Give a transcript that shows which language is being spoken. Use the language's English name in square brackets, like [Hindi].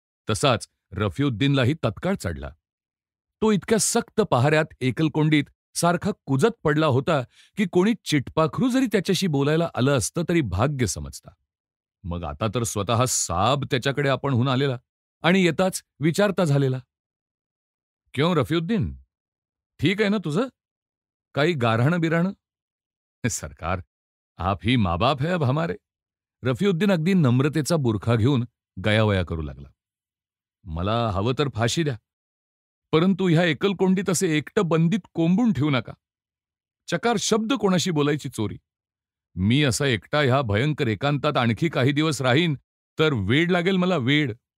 [Marathi] तसाच रफीउद्दीनलाही तत्काळ चढला. तो इतक्या सक्त पहाऱ्यात एकलकोंडीत सारखा कुजत पडला होता की कोणी चिटपाखरू जरी त्याच्याशी बोलायला आलं असतं तरी भाग्य समजता. मग आता तर स्वतः साब त्याच्याकडे आपणहून आलेला आणि येताच विचारता झालेला, [Hindi] "क्यों [Marathi] रफीउद्दीन, ठीक आहे ना तुझं? काही गाऱ्हाणं बिराणं?" [Hindi] "सरकार, आप ही माँ बाप है अब हमारे." [Marathi] रफीउद्दीन अगदी नम्रतेचा बुरखा घेऊन गयावया करू लागला. "मला हवं तर फाशी द्या, परंतु ह्या एकलकोंडीत असे एकटं बंदीत कोंबून ठेवू नका. चकार शब्द कोणाशी बोलायची चोरी. मी असा एकटा ह्या भयंकर एकांतात आणखी काही दिवस राहीन तर वेड लागेल मला, वेड."